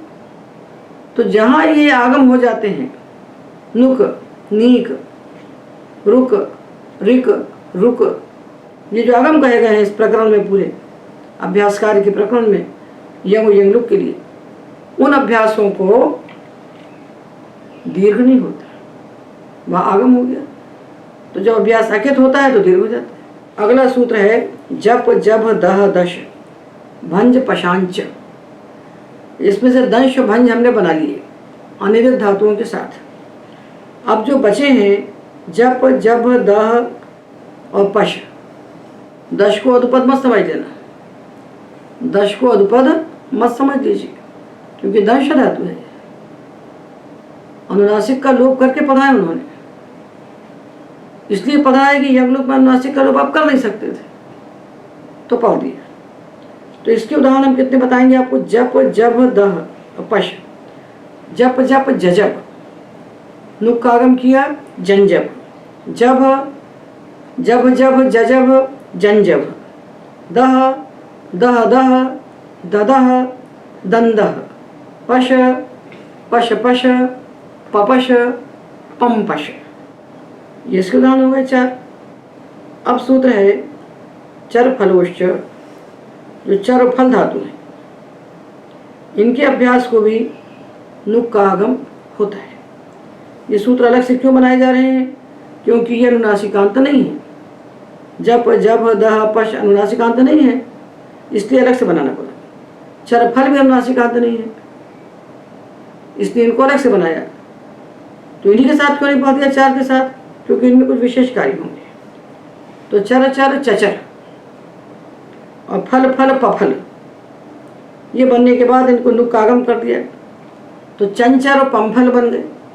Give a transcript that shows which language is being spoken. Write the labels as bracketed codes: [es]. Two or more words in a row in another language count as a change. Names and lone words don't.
[hi] तो जहाँ ये आगम हो जाते हैं नुक नीक रुक रिक रुक, ये जो आगम कहे गए हैं इस प्रकरण में पूरे अभ्यास कार्य के प्रकरण में यंग यंगलुक के लिए, उन अभ्यासों को दीर्घ नहीं होता, वह आगम हो गया। तो जब अभ्यास अकित होता है तो दीर्घ हो जाता है। अगला सूत्र है [sa] जप जब दह दश भंज पशांच। [hi] इसमें से दंश भंज हमने बना लिए अनिरुद्ध धातुओं के साथ। अब जो बचे हैं जप जब दह और पश, दश को अधुपद मत समझ लेना, दश को अधुपद मत समझ लीजिए क्योंकि दंश धातु है। अनुनासिक का लोप करके पढ़ा है उन्होंने, इसलिए पढ़ा है कि यंगलुक में अनुनासिक का लोप आप कर नहीं सकते थे तो पढ़ दिया। तो इसके उदाहरण हम कितने बताएंगे आपको। [sa] जप जब दह पश, जप जप जजब, नुक का आगम किया जंजब, जब जब जब जजब जंजब, दह दह दह ददह दंदह, पश पश पश पपश पम्पश। [hi] ये इसके उदाहरण हो गए 4। अब सूत्र है [sa] चर फलोश्च, [hi] जो चर और फल धातु हैं इनके अभ्यास को भी नुक का आगम होता है। ये सूत्र अलग से क्यों बनाए जा रहे हैं, क्योंकि ये अनुनासिकांत नहीं है। जप जब दह पश अनुनासिकांत नहीं है, इसलिए अलग से बनाना पड़ा। चर फल भी अनुनासिकांत नहीं है, इसलिए इनको अलग से बनाया। तो इन्हीं के साथ क्यों नहीं पढ़ दिया 4 के साथ, क्योंकि इनमें कुछ विशेष कार्य होंगे। तो चर चर चचर और फल फल पफल, ये बनने के बाद इनको नुक का आगम कर दिया तो चंचर और पंफल बन गए।